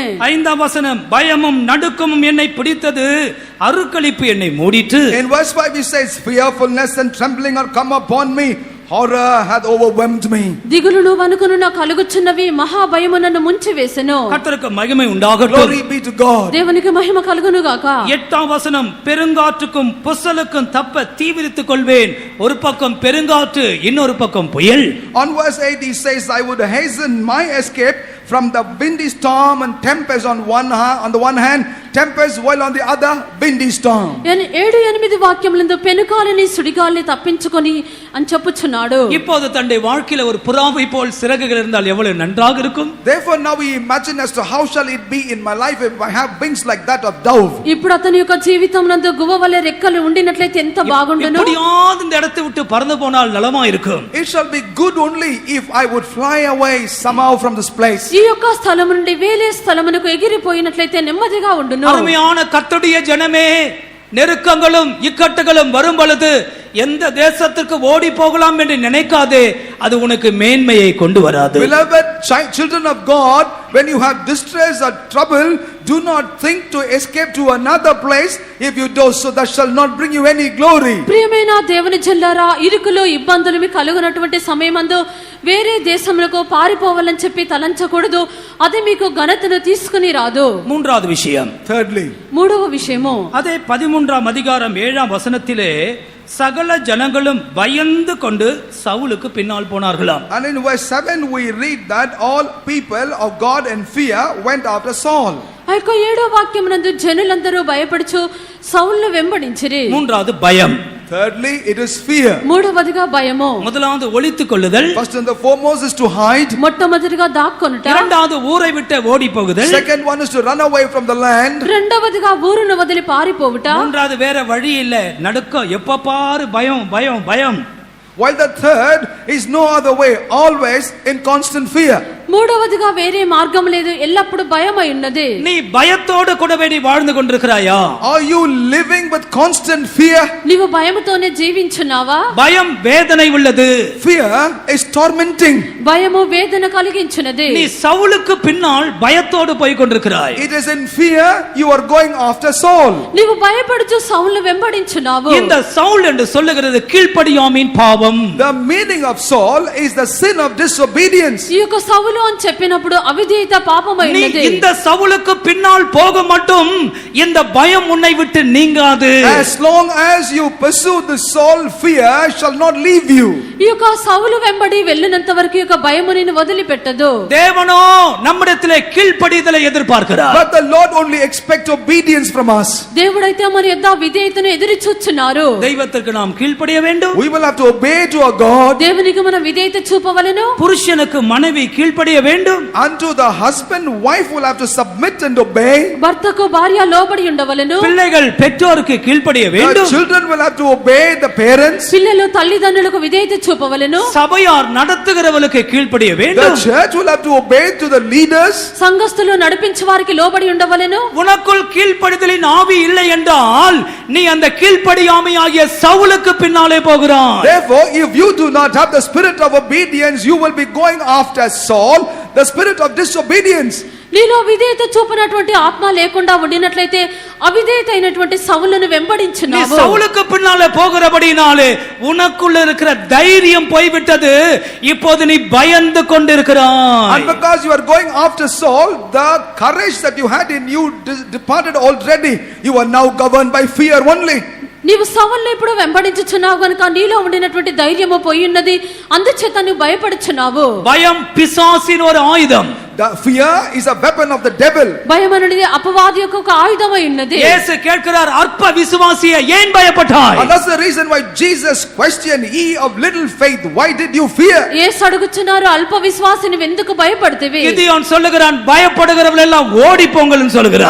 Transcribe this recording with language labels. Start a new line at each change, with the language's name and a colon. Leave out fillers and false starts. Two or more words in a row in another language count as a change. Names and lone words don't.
Tamil: 5ஆம் வசனம் பயமும் நடுக்கமும் என்னை பிடித்தது, அருக்களிப்பு என்னை மூடிட்டு.
English: In verse 5 he says, fearfulness and trembling are come upon me, horror hath overwhelmed me.
Telugu: దిగులును వణుకును నాకు కలుగుచున్నవి, మహా భయము నన్ను ముంచివేసెను.
Tamil: கர்த்தருக்கு மகிமை உண்டாகட்டும்.
English: Glory be to God.
Telugu: దేవునికి మహిమ కలుగును గాక.
Tamil: 8ஆம் வசனம் பெருங்காற்றுக்கும் புசலுக்கும் தப்ப தீவிரித்துக் கொள்வேன், ஒரு பக்கம் பெருங்காற்று இன்னொரு பக்கம் புயல்.
English: On verse 8 he says, I would hasten my escape from the windy storm and tempest on the one hand, tempest while on the other windy storm.
Telugu: 7-8 వాక్యములందు పెనుగాలిని సుడిగాలిని తప్పించుకొని అని చెప్పుచున్నాడు.
Tamil: இப்போது தன்னுடைய வாழ்க்கையில ஒரு புறாவை போல் சிறகுகள் இருந்தால் எவ்வளவு நன்றாக இருக்கும்.
English: Therefore now we imagine as to how shall it be in my life if I have wings like that of dove.
Telugu: ఇప్పుడు అతని యొక్క జీవితమునందు గువ్వవలే రెక్కలు ఉండినట్లయితే ఎంత బాగుండును.
Tamil: எப்படியாவது இந்த இடத்தை விட்டு பறந்து போனால் நலமா இருக்கும்.
English: It shall be good only if I would fly away somehow from this place.
Telugu: ఈ యొక్క స్థలము నుండి వేరే స్థలమునకు ఎగిరిపోయినట్లయితే నెమ్మదిగా ఉండును.
Tamil: அருமையான கர்த்தருடைய ஜனமே, நெருக்கங்களும் இக்கட்டுகளும் வரும் பொழுது எந்த தேசத்துக்கு ஓடி போகலாம் என்று நினைக்காதே, அது உனக்கு மேன்மையை கொண்டு வராது.
English: Beloved children of God, when you have distress or trouble, do not think to escape to another place. If you do so, that shall not bring you any glory.
Telugu: ప్రియమైన దేవుని జల్లారా, ఇరుకులు ఇబ్బందులు మీకు కలుగునటువంటి సమయమందు వేరే దేశములకు పారిపోవాలని చెప్పి తలంచకూడదు, అది మీకు ఘనతను తీసుకుని రాదు.
Tamil: மூன்றாவது விஷயம்,
English: Thirdly,
Telugu: మూడవ విషయము
Tamil: அதே 13ஆம் அதிகாரம் 7ஆம் வசனத்திலே சகல ஜனங்களும் பயந்து கொண்டு சவுலுக்கு பின்னால் போனார்களாம்.
English: and in verse 7 we read that all people of God in fear went after Saul.
Telugu: ఆ యొక్క 7వ వాక్యమునందు జనులందరూ భయపడుచు సౌలును వెంబడించిరి.
Tamil: மூன்றாவது பயம்.
English: Thirdly, it is fear.
Telugu: మూడవదిగా భయము.
Tamil: முதலாவது ஒளித்துக் கொள்ளுதல்.
English: First and the foremost is to hide.
Telugu: మొట్టమొదటిగా దాక్కొనుట.
Tamil: இரண்டாவது ஊரை விட்டு ஓடி போகுதல்.
English: Second one is to run away from the land.
Telugu: రెండవదిగా ఊరును వదిలి పారిపోవుట.
Tamil: மூன்றாவது வேற வழி இல்ல, நடுக்கம், எப்ப பாரு பயம் பயம் பயம்.
English: While the third is no other way, always in constant fear.
Telugu: మూడవదిగా వేరే మార్గం లేదు, ఎల్లప్పుడు భయమై ఉన్నది.
Tamil: நீ பயத்தோடு கூடவே நீ வாழ்ந்து கொண்டிருக்கிறாயா?
English: Are you living with constant fear?
Telugu: నీవు భయముతోనే జీవించున్నావా?
Tamil: பயம் வேதனை உள்ளது.
English: Fear is tormenting.
Telugu: భయము వేదన కలిగించున్నది.
Tamil: நீ சவுலுக்கு பின்னால் பயத்தோடு போய் கொண்டிருக்கிறாய்.
English: It is in fear you are going after Saul.
Telugu: నీవు భయపడుచు సౌలును వెంబడించున్నావు.
Tamil: இந்த சவுல் என்று சொல்லுகிறது கீழ்ப்படியாமையின் பாவம்.
English: The meaning of Saul is the sin of disobedience.
Telugu: ఈ యొక్క సౌలు అని చెప్పినప్పుడు అవిధేయత పాపమై
Tamil: நீ
Telugu: ఉన్నది.
Tamil: இந்த சவுலுக்கு பின்னால் போக மட்டும் இந்த பயம் உன்னை விட்டு நீங்காது.
English: As long as you pursue the Saul, fear shall not leave you.
Telugu: ఈ యొక్క సౌలు వెంబడి వెళ్ళినంత వరకు ఈ యొక్క భయము నిన్ను వదిలిపెట్టదు.
Tamil: தேவனோ நம்மிடத்திலே கீழ்ப்படிதலை எதிர்பார்க்கிறார்.
English: But the Lord only expects obedience from us.
Telugu: దేవుడైతే మన యొద్ద విధేయతను ఎదురు చూచున్నారు.
Tamil: தெய்வத்திற்கு நாம் கீழ்ப்படிய வேண்டும்.
English: We will have to obey to our God.
Telugu: దేవునికి మన విధేయత చూపవలెను.
Tamil: புருஷனுக்கு மனைவி கீழ்ப்படிய வேண்டும்.
English: Unto the husband, wife will have to submit and obey.
Telugu: భర్తకు భార్య లోబడి ఉండవలెను.
Tamil: பிள்ளைகள் பெற்றோருக்கு கீழ்ப்படிய
English: The
Tamil: வேண்டும்.
English: children will have to obey the parents.
Telugu: పిల్లలు తల్లిదండ్రులకు విధేయత చూపవలెను.
Tamil: சபையார் நடத்துகிறவர்களுக்கு கீழ்ப்படிய
English: The
Tamil: வேண்டும்.
English: church will have to obey to the leaders.
Telugu: సంఘస్థులు నడిపించే వారికి లోబడి ఉండవలెను.
Tamil: உனக்குள் கீழ்ப்படிதலின் ஆவி இல்லை என்றால் நீ அந்த கீழ்ப்படியாமையாகிய சவுலுக்கு பின்னாலே போகிறாய்.
English: Therefore, if you do not have the spirit of obedience, you will be going after Saul, the spirit of disobedience.
Telugu: నీలో విధేయత చూపినటువంటి ఆత్మ లేకుండా ఉండినట్లయితే అవిధేయత అయినటువంటి సౌలును
Tamil: நீ
Telugu: వెంబడించున్నావు.
Tamil: சவுலுக்கு பின்னாலே போகிறபடினாலே உனக்குள்ள இருக்கிற தைரியம் போய்விட்டது. இப்போது நீ பயந்து கொண்டிருக்கிறாய்.
English: And because you are going after Saul, the courage that you had in you departed already. You are now governed by fear only.
Telugu: నీవు సవాళ్ళు ఇప్పుడు వెంబడించుచున్నావు గనుక నీలో ఉండినటువంటి ధైర్యము పోయి ఉన్నది, అందుచేత నువ్వు భయపడుచున్నావు.
Tamil: பயம் பிசாசின் ஒரு ஆயுதம்.
English: The fear is a weapon of the devil.
Telugu: భయం అనేది అపవాది యొక్క ఒక ఆయుధమై ఉన్నది.
Tamil: இயேசு கேட்கிறார், அற்ப விசுவாசியே ஏன் பயப்பட்டாய்?
English: And that's the reason why Jesus questioned, ye of little faith, why did you fear?
Telugu: యేసు అడుగుచున్నారు, అల్ప విశ్వాసి నువ్వు ఎందుకు భయపడతివి?
Tamil: கிதியோன் சொல்லுகிறான், பயப்படுகிறவர்கள் எல்லாம் ஓடி போங்கள்னு சொல்லுகிறான்.